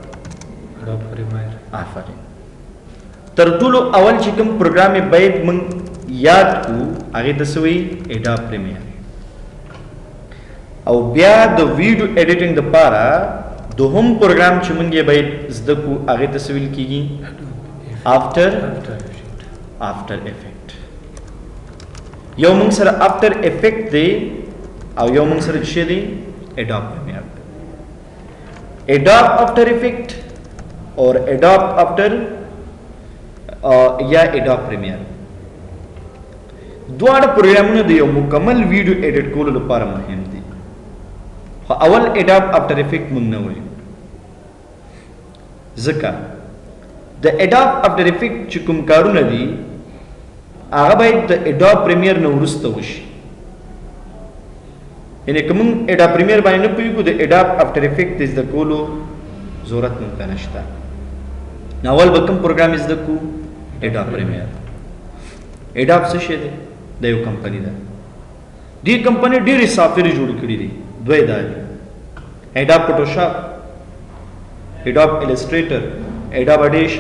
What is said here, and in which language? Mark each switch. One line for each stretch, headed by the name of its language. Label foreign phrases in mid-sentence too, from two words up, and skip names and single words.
Pashto: آفرین. تر ټولو اول چې کوم پروګرام یې باید مونږ یاد کړو هغې ته څه وایي؟ ایډاب پریمیر. او بیا د ویډیو ایډیټینګ دپاره دوهم پروګرام چې مونږ یې باید زده کړو هغې ته څه ویل کېږي؟ after effect. یو مونږ سره after effect دی او یو مونږ سره څه دی؟ Adobe Premiere. Adobe after effect or Adobe after یا Adobe Premiere. دواړه پروګرامونه د یو مکمل ویډیو ایډیټ کولو لپاره مهم دي. خو اول Adobe after effect مونږ نه وایو، ځکه د Adobe after effect چې کوم کارونه دي هغه باید د Adobe Premiere نه وروسته وشي. یعنې که مونږ Adobe Premiere باندې نه پوهېږو د Adobe after effect د زده کولو ضرورت مونږ ته نشته. نو اول به کوم پروګرام زده کړو؟ Adobe Premiere. Adobe څه شی دی؟ د یو کمپنۍ ده. دې کمپنۍ ډېرې سافټویر جوړ کړي دي، دوی دا دي: Adobe Photoshop، Adobe Illustrator، Adobe Audition.